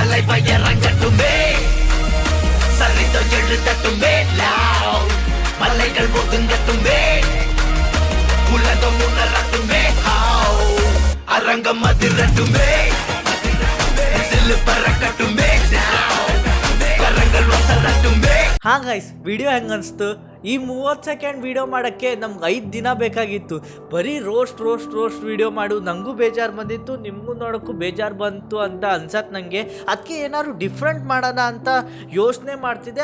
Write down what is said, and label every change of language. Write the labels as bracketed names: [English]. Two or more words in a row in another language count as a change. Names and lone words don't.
[Tamil] பயரங்கட்டுமே சரிதோ எழுதட்டுமே மலைகள் ஒதுங்கட்டுமே உலகம் உணரட்டுமே அரங்கம் அதிரட்டுமே சில்லு பறக்கட்டுமே கரங்கள் ஒசரட்டுமே. [Kannada] ಹಾ ಗೈಸ್, ವಿಡಿಯೋ ಹೆಂಗೆ ಅನಿಸ್ತು? ಈ 30 ಸೆಕೆಂಡ್ ವಿಡಿಯೋ ಮಾಡೋಕ್ಕೆ ನಮ್ಗೆ 5 ದಿನ ಬೇಕಾಗಿತ್ತು. ಬರೀ ರೋಸ್ಟ್ ವಿಡಿಯೋ ಮಾಡು. ನನಗೂ ಬೇಜಾರು ಬಂದಿತ್ತು, ನಿಮಗೂ ನೋಡೋಕ್ಕೂ ಬೇಜಾರು ಬಂತು ಅಂತ ಅನ್ಸತ್ತೆ ನನಗೆ. ಅದಕ್ಕೆ ಏನಾದ್ರು ಡಿಫ್ರೆಂಟ್ ಮಾಡೋಣ ಅಂತ ಯೋಚನೆ ಮಾಡ್ತಿದ್ದೆ.